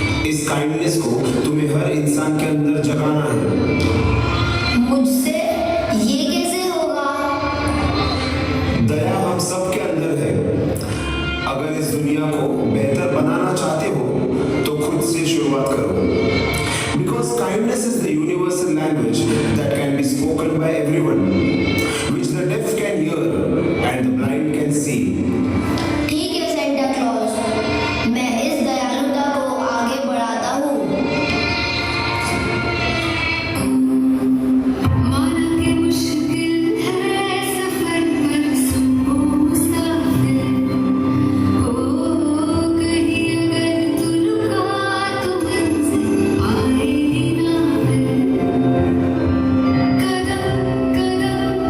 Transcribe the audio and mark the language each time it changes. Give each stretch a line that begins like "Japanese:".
Hindi: इस काइंडनेस को तुम्हें हर इंसान के अंदर जगाना है। मुझसे ये कैसे होगा? दया हम सब के अंदर है। अगर इस दुनिया को बेहतर बनाना चाहते हो तो खुद से शुरुआत करो।
English: Because kindness is the universal language that can be spoken by everyone, which the deaf can hear and the blind can see.
Hindi: ठीक है सेंटा क्लॉज, मैं इस दयालुता को आगे बढ़ाता हूँ। माना कि मुश्किल है सफर पर सुनो मुसाफिर, ओ कहीं अगर तू रुका तो मंजिल आएगी ना फिर। कदम कदम